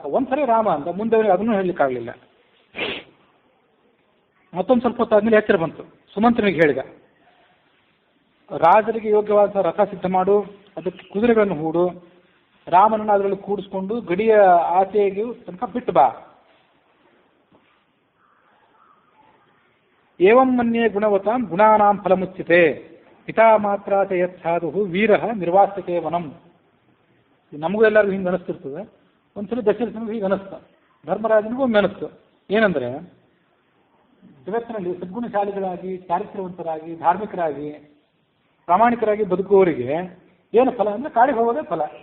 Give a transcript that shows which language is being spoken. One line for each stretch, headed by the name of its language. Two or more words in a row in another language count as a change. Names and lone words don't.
Kannada: ಒಂದ್ಸರಿ ರಾಮ ಅಂತ, ಮುಂದೆ ಅವನಿಗೆ ಅದನ್ನು ಹೇಳಲಿಕ್ಕಾಗಲಿಲ್ಲ. ಮತ್ತೊಂದು ಸ್ವಲ್ಪ ಹೊತ್ತಾದ್ಮೇಲೆ ಎಚ್ಚರ ಬಂತು. ಸುಮಂತ್ರನಿಗೆ ಹೇಳಿದ, ರಾಜರಿಗೆ ಯೋಗ್ಯವಾದ ರಥ ಸಿದ್ಧ ಮಾಡು, ಅದಕ್ಕೆ ಕುದುರೆಗಳನ್ನು ಹೂಡು, ರಾಮನನ್ನು ಅದರಲ್ಲಿ ಕೂಡಿಸ್ಕೊಂಡು ಗಡಿಯ ಆಚೆಗೆ ತನಕ ಬಿಟ್ಟು ಬಾ.
Sanskrit: ಏವಂ ಮನ್ಯೇ ಗುಣವತಾಂ ಗುಣಾನಾಂ ಫಲಮುಚ್ಯತೆ ಪಿತಾ ಮಾತ್ರ ಚ ಯತ್ ಸಾಧು ವೀರ ನಿರ್ವಾಸ್ಯತೆ ವನಂ.
Kannada: ನಮಗೂ ಎಲ್ಲರಿಗೂ ಹಿಂಗೆ ಅನಿಸ್ತಿರ್ತದೆ. ಒಂದ್ಸಲ ದಶರಥನಿಗೂ ಹೀಗೆ ಅನಿಸ್ತು, ಧರ್ಮರಾಜನಿಗೂ ಒಮ್ಮೆ ಅನಿಸ್ತು. ಏನಂದ್ರೆ ಜಗತ್ತಿನಲ್ಲಿ ಸದ್ಗುಣಶಾಲಿಗಳಾಗಿ, ಚಾರಿತ್ರ್ಯವಂತರಾಗಿ, ಧಾರ್ಮಿಕರಾಗಿ, ಪ್ರಾಮಾಣಿಕರಾಗಿ ಬದುಕುವವರಿಗೆ ಏನು ಫಲ ಅಂದ್ರೆ ಕಾಡಿಗೆ ಹೋಗೋದೇ ಫಲ.